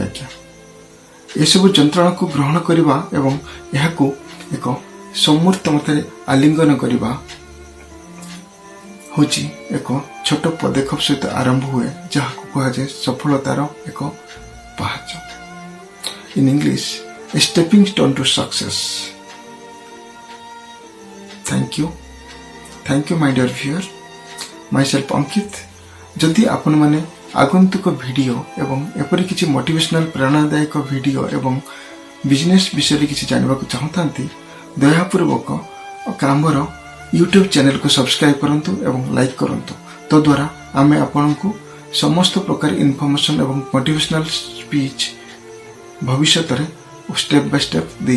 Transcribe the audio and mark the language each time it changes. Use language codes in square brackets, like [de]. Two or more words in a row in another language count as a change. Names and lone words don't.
[or] ଆଜ୍ଞା, ଏସବୁ ଯନ୍ତ୍ରଣାକୁ ଗ୍ରହଣ କରିବା ଏବଂ ଏହାକୁ ଏକ ସମୂର୍ତ୍ତ ମତରେ ଆଲିଙ୍ଗନ କରିବା ହେଉଛି ଏକ ଛୋଟ ପଦକ୍ଷେପ ସହିତ ଆରମ୍ଭ ହୁଏ, ଯାହାକୁ କୁହାଯାଏ ସଫଳତାର ଏକ ପାହାଚ। [en] in English, a stepping stone to success. Thank you my dear viewer, myself Ankit। [or] ଯଦି ଆପଣମାନେ ଆଗନ୍ତୁକ ଭିଡ଼ିଓ ଏବଂ ଏପରି କିଛି ମୋଟିଭେସନାଲ ପ୍ରେରଣାଦାୟକ ଭିଡ଼ିଓ ଏବଂ ବିଜନେସ୍ ବିଷୟରେ କିଛି ଜାଣିବାକୁ ଚାହୁଁଥାନ୍ତି, ଦୟାପୂର୍ବକ ଆମର [en] YouTube channel [or] ସବସ୍କ୍ରାଇବ କରନ୍ତୁ ଏବଂ ଲାଇକ୍ କରନ୍ତୁ। ତଦ୍ୱାରା ଆମେ ଆପଣଙ୍କୁ ସମସ୍ତ ପ୍ରକାର ଇନଫର୍ମେସନ୍ ଏବଂ [en] motivational speech [or] ଭବିଷ୍ୟତରେ [en] step by step [or] ଦେଇ